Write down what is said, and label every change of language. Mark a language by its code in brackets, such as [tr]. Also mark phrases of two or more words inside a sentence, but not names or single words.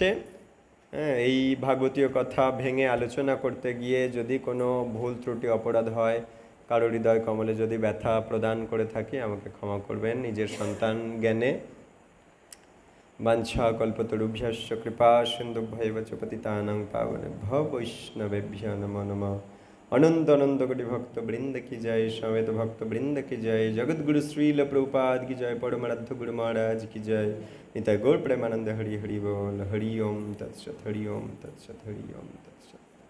[bn] এই ভাগবতীয় কথা ভেঙে আলোচনা করতে গিয়ে যদি কোনো ভুল ত্রুটি অপরাধ হয়, কারো হৃদয় কমলে যদি ব্যথা প্রদান করে থাকি আমাকে ক্ষমা করবেন নিজের সন্তান জ্ঞানে। [sa] বাঞ্ছা কল্পতরুভ্যশ্চ কৃপা সিন্ধুভ্যৈব চ পতিতানাং পাবনেভ্যো বৈষ্ণবেভ্যো নমো নমঃ। [bn] অনন্ত অনন্ত কোটি ভক্ত বৃন্দ কি জয়, সমেত ভক্ত বৃন্দ কি জয়, জগৎগুরু শ্রীল প্রভুপাদ কি জয়, পরমারাধ্য গুরু মহারাজ কি জয়। নিতাই গৌর প্রেমানন্দ। হরি হরি বল। [sa] হরি ওম তৎসৎ। হরি ওম তৎসৎ। হরি ওম তৎসৎ।